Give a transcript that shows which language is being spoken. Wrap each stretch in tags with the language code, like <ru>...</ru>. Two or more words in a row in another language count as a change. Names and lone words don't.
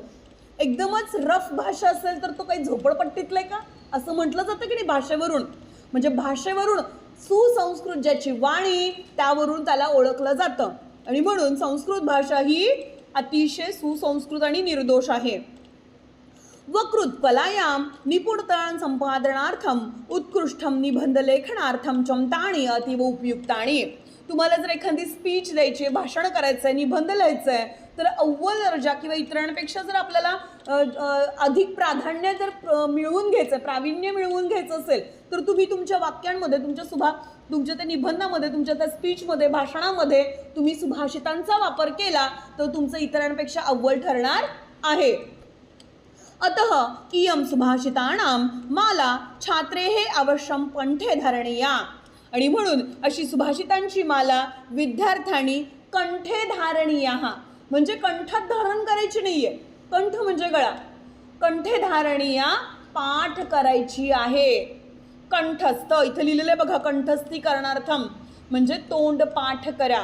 <mr>एकदमच रफ भाषा असेल तर तो काही झोपडपट्टीतला आहे का, असं म्हटलं जातं की नाही भाषेवरून. म्हणजे भाषेवरून सुसंस्कृत ज्याची वाणी, त्यावरून त्याला ओळखलं जातं. आणि म्हणून संस्कृत भाषा ही अतिशय सुसंस्कृत आणि निर्दोष आहे.</mr> <sa>वकृत कलायाम निपुणता संपादनार्थम उत्कृष्टम निबंध लेखनार्थम चमताणी अतीव उपयुक्ताणी.</sa> <mr>तुम्हाला जर एखादी स्पीच द्यायची आहे, भाषण करायचं आहे, निबंध लिहायचं आहे, तर अव्वल दर्जा किंवा इतरांपेक्षा जर आपल्याला अधिक प्राधान्य जर मिळवून घ्यायचं, प्रावीण्य मिळवून घ्यायचं असेल, तर तुम्ही तुमच्या वाक्यांमध्ये, तुमच्या त्या निबंधामध्ये, तुमच्या त्या स्पीचमध्ये, भाषणामध्ये तुम्ही सुभाषितांचा वापर केला तर तुमचं इतरांपेक्षा अव्वल ठरणार आहे.</mr> <sa>अतः इयं सुभाषितानां माला छात्रेः अवश्यं कंठे धरणीया.</sa> <mr>आणि म्हणून अशी सुभाषितांची माला विद्यार्थ्यांनी</mr> <sa>कंठे धारणीया,</sa> <mr>म्हणजे कंठात धारण करायची नाहीये. कंठ म्हणजे गळा.</mr> <sa>कंठे धारणीया,</sa> <mr>पाठ करायची आहे. कंठस्थ इथं लिहिलेलं आहे बघा, कंठस्थीकरणार्थम म्हणजे तोंड पाठ करा.</mr>